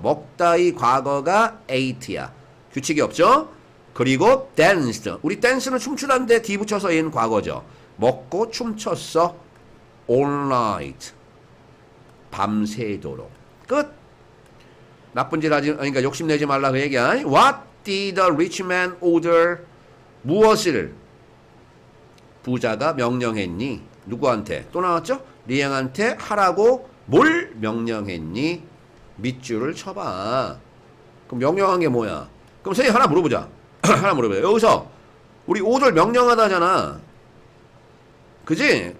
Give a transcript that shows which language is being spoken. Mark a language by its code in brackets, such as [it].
[ko] 먹다의 과거가 ate야. 규칙이 없죠? 그리고 danced. 우리 댄스는 춤추는데 D 붙여서 얘는 과거죠. 먹고 춤췄어. [en] all night. [ko] 밤새도록. 끝. 나쁜 짓 하지, 그러니까 욕심내지 말라 그 얘기야. [en] What did the rich man order? [ko] 무엇을 부자가 명령했니? 누구한테? 또 나왔죠? 리앙한테 하라고 뭘 명령했니? 밑줄을 쳐봐. 그럼 명령한 게 뭐야? 그럼 선생님 하나 물어보자. 하나 물어봐요. 여기서 우리 order 명령하다잖아. 그지?